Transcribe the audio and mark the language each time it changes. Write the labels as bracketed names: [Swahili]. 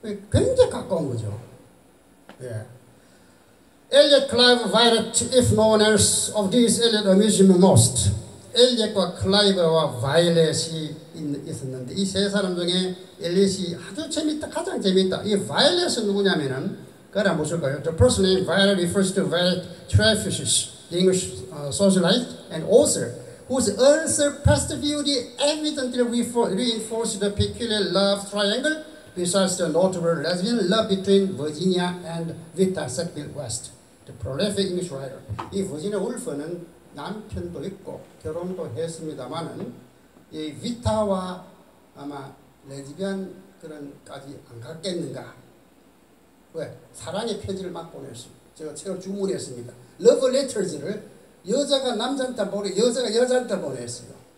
[Korean] 굉장히 가까운 거죠. 예. [English] Eliot, Clive, Violet, if no one else of these Eliot amused me most. [Korean] 엘리엇과 클라이브와 바이올렛이 있었는데 이 세 사람 중에 엘리엇이 아주 재밌다, 가장 재밌다. 이 바이올렛은 누구냐면은 그걸 한번 보실까요? [English] The person named Violet refers to Violet Treffius, the English socialite and author, whose unsurpassed beauty evidently reinforced the peculiar love triangle besides the notable lesbian love between Virginia and Vita Sackville West, the prolific English writer. [Korean] 이 버지니아 울프는 남편도 있고 결혼도 했습니다만은 이 비타와 아마 레즈비안 그런까지 안 갔겠는가? 왜? 사랑의 편지를 막 보냈어요. 제가 책을 주문했습니다. 러브 레터즈를 여자가 남자한테 보내, 여자가 여자한테 보냈어요.